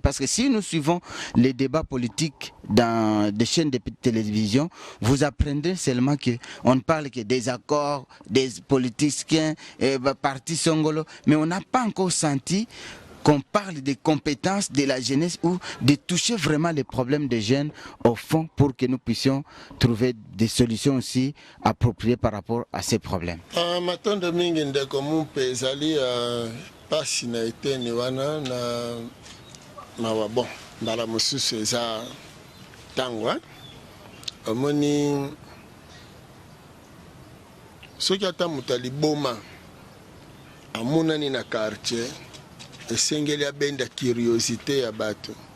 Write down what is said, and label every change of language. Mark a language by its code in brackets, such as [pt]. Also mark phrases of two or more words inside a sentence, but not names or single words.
[fr] Parce que si nous suivons les débats politiques dans des chaînes de télévision, vous apprendrez seulement que on ne parle que des accords, des politiciens, euh, partis songolo, mais on n'a pas encore senti qu'on parle des compétences de la jeunesse ou de toucher vraiment les problèmes des jeunes au fond pour que nous puissions trouver des solutions aussi appropriées par rapport à ces problèmes. Ah, [ln] matondo mingi ndeko mumpe ezali, euh, pasi na eteni wana na mawa. Bon, mbala mosusu eza tango, hein? Omoni soki ata moto aliboma amonani na quartier, esengeli abenda curiosité ya bato.